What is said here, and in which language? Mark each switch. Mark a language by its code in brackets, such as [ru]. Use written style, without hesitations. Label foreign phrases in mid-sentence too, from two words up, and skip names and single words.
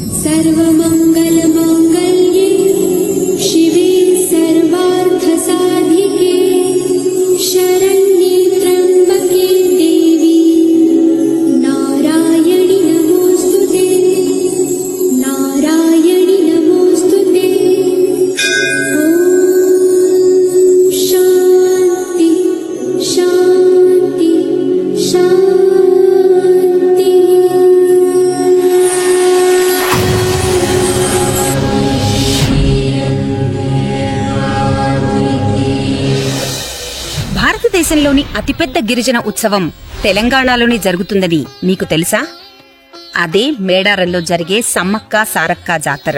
[sa] सर्वमंगलमांगल्ये शिवे सर्वार्थसाधिके शरण्ये त्र्यंबके देवी नारायणि नमोस्तुते नारायणि नमोस्तुते। ॐ शान्ति शान्ति शान्ति। [te] భారతదేశంలోని అతిపెద్ద గిరిజన ఉత్సవం తెలంగాణలోనే జరుగుతుందని మీకు తెలుసా? అదే మేడారంలో జరిగే సమ్మక్క సారక్క జాతర.